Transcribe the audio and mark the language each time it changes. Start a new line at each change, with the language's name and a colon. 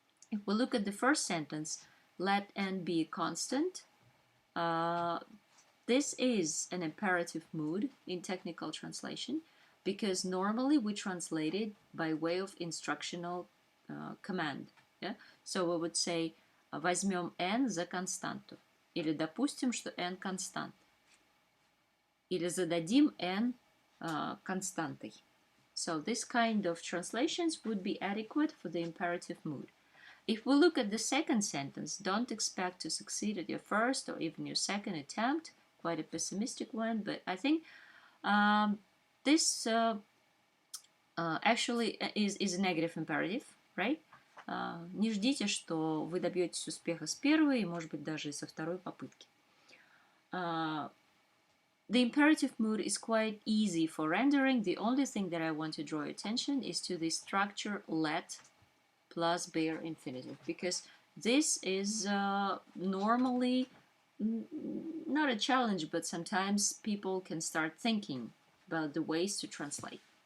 English: If we look at the first sentence, let n be a constant, this is an imperative mood in technical translation, because normally we translate it by way of instructional command. Yeah? So we would say
Russian: возьмем n за константу, или допустим, что n констант, или зададим n константой.
English: So this kind of translations would be adequate for the imperative mood. If we look at the second sentence, don't expect to succeed at your first or even your second attempt, quite a pessimistic one, but I think this actually is a negative imperative, right?
Russian: Не ждите, что вы добьетесь успеха с первой и, может быть, даже и со второй попытки.
English: The imperative mood is quite easy for rendering. The only thing that I want to draw your attention is to the structure let plus bare infinitive, because this is normally not a challenge, but sometimes people can start thinking about the ways to translate.